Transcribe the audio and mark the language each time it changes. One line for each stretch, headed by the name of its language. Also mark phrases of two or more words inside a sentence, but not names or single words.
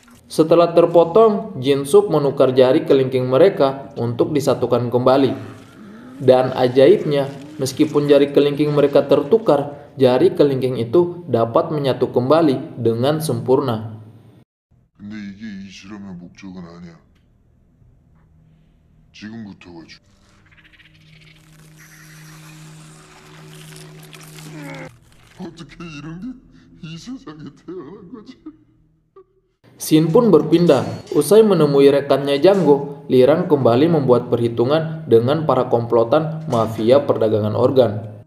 Indonesian: Setelah terpotong, Jin-sup menukar jari kelingking mereka untuk disatukan kembali. Dan ajaibnya, meskipun jari kelingking mereka tertukar, jari kelingking itu dapat menyatu kembali dengan sempurna.
Korean: 근데 이게 이 실험의 목적은 아니야. 지금부터가 어떻게 이런 게 이 세상에 태어난 거지?
Indonesian: Shin pun berpindah. Usai menemui rekannya Django, Lirang kembali membuat perhitungan dengan para komplotan mafia perdagangan organ.